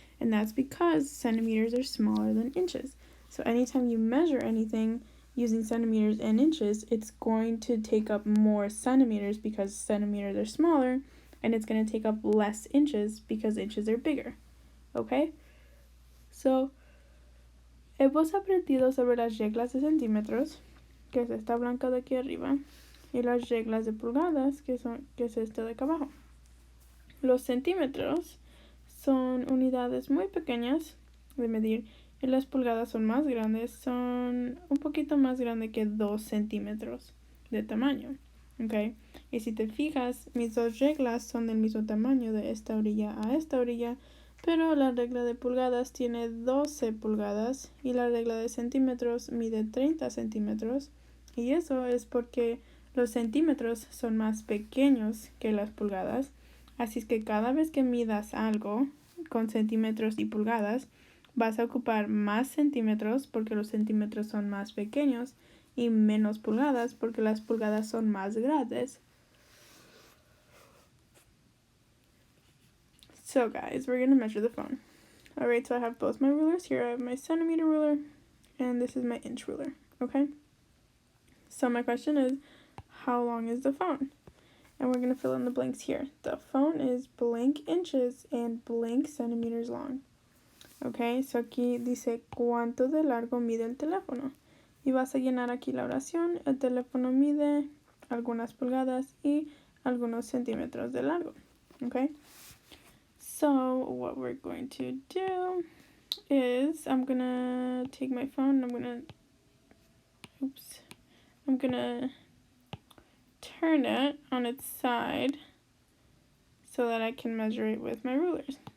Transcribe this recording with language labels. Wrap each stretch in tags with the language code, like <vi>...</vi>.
<en>And that's because centimeters are smaller than inches. So anytime you measure anything using centimeters and inches, it's going to take up more centimeters because centimeters are smaller, and it's going to take up less inches because inches are bigger. Okay?</en> <es>So, hemos aprendido sobre las reglas de centímetros, que es esta blanca de aquí arriba, y las reglas de pulgadas, que es esta de acá abajo. Los centímetros son unidades muy pequeñas de medir y las pulgadas son más grandes, son un poquito más grande que 2 centímetros de tamaño, ¿ok? Y si te fijas, mis dos reglas son del mismo tamaño de esta orilla a esta orilla, pero la regla de pulgadas tiene 12 pulgadas y la regla de centímetros mide 30 centímetros, y eso es porque los centímetros son más pequeños que las pulgadas. Así es que cada vez que midas algo con centímetros y pulgadas, vas a ocupar más centímetros porque los centímetros son más pequeños y menos pulgadas porque las pulgadas son más grandes.</es> <en>So guys, we're going to measure the phone. Alright, so I have both my rulers here. I have my centimeter ruler and this is my inch ruler, okay? So my question is, how long is the phone? And we're going to fill in the blanks here. The phone is blank inches and blank centimeters long.</en> <es>Okay, so aquí dice cuánto de largo mide el teléfono. Y vas a llenar aquí la oración. El teléfono mide algunas pulgadas y algunos centímetros de largo.</es> <en>Okay, so what we're going to do is I'm going to take my phone and I'm going to turn it on its side so that I can measure it with my rulers.</en>